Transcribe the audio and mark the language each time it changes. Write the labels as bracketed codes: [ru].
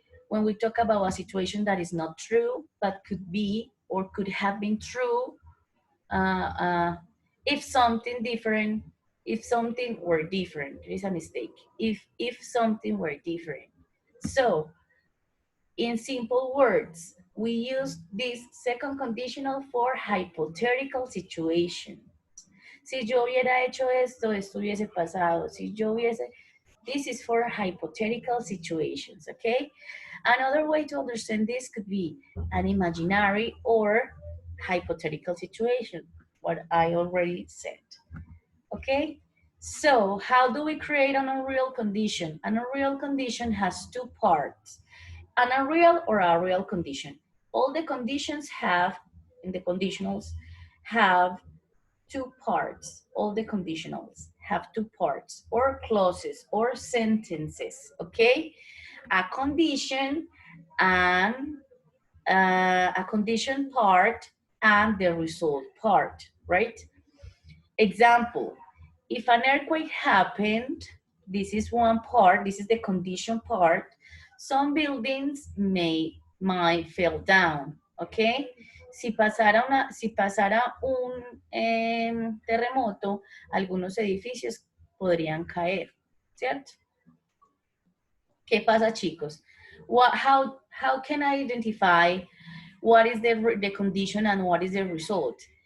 [en] When we talk about a situation that is not true, but could be or could have been true, if something different, if something were different, it is a mistake. If something were different. So in simple words, we use this second conditional for hypothetical situation. [es] Si yo hubiera hecho esto, esto hubiese pasado. Si yo hubiese, [en] this is for hypothetical situations, okay? Another way to understand this could be an imaginary or hypothetical situation, what I already said, okay? So how do we create an unreal condition? An unreal condition has two parts. An unreal or a real condition. All the conditions have, in the conditionals, have two parts. All the conditionals have two parts, or clauses, or sentences, okay? A condition and a condition part and the result part, right? Example, if an earthquake happened, this is one part, this is the condition part, some buildings might fall down, okay? [es] Si pasara un terremoto, algunos edificios podrían caer, ¿cierto? ¿Qué pasa, chicos? [en] How can I identify what is the condition and what is the result?